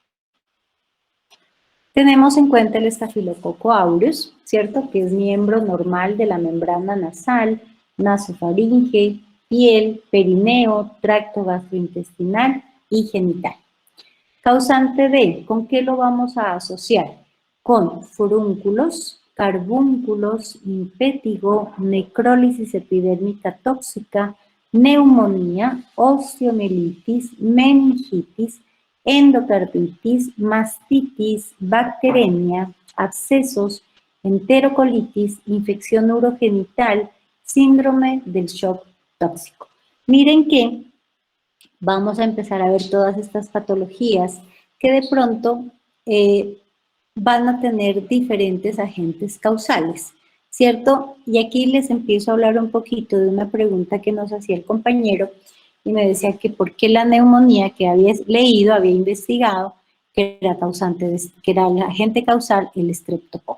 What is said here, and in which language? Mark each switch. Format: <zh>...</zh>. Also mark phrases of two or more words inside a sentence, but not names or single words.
<es>Tenemos en cuenta el Staphylococcus aureus, ¿cierto? Que es miembro normal de la membrana nasal, nasofaringe, piel, perineo, tracto gastrointestinal y genital. Causante de, ¿con qué lo vamos a asociar? Con furúnculos, carbúnculos, impétigo, necrólisis epidérmica tóxica, neumonía, osteomielitis, meningitis, endocarditis, mastitis, bacteremia, abscesos, enterocolitis, infección urogenital, síndrome del shock tóxico. Miren que vamos a empezar a ver todas estas patologías que de pronto van a tener diferentes agentes causales, ¿cierto? Y aquí les empiezo a hablar un poquito de una pregunta que nos hacía el compañero y me decía que por qué la neumonía que había leído, había investigado, que era que era el agente causal el estreptococo.</es>